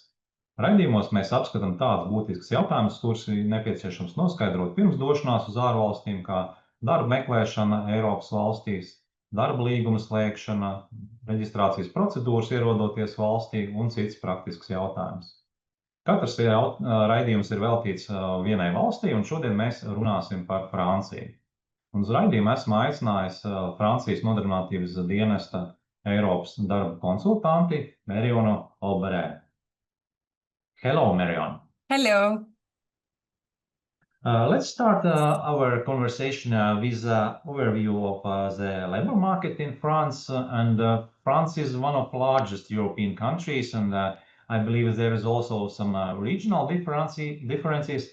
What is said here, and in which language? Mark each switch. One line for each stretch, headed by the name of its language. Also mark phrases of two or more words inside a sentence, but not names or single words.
Latvian: Raidījumos mēs apskatām tādus būtiskus jautājumus, kurus ir nepieciešams noskaidrot pirms došanās uz ārvalstīm, kā darba meklēšana Eiropas valstīs, darba līguma slēgšana, reģistrācijas procedūras ierodoties valstī un cits praktisks jautājums. Katrs raidījums ir veltīts vienai valstī, un šodien mēs runāsim par Franciju. Un uz raidījumu esmu aicinājis Francijas nodarbinātības dienesta Eiropas darba konsultanti Marionu Alberē.
English: Hello, Marion. Hello. Let's start our conversation with an overview of the labor market in France. France is one of the largest European countries, and I believe there is also some regional differences.